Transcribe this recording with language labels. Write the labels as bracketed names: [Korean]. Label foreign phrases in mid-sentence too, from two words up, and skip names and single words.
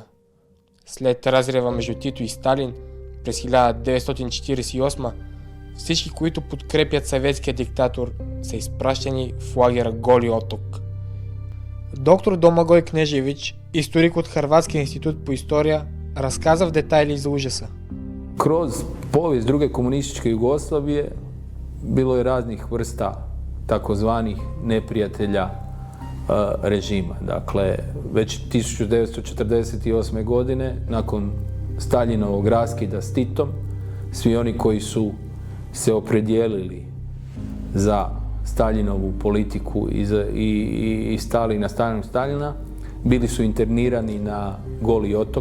[Bulgarian] След разрива между Тито и Сталин през 1948, всички, които подкрепят съветския диктатор, са изпращани в лагера Голи Оток. Доктор Домагой Кнежевич, историк от Харватския институт по история, разказа в детайли за ужаса. [Croatian] Kroz povijest druge komunističke Jugoslavije bilo je raznih vrsta takozvanih neprijatelja režima. Dakle, već 1948. godine, nakon Staljinovog raskida s Titom, svi oni koji su se opredijelili za Staljinovu politiku i stali na stranu Staljina, bili su internirani na Goli otok.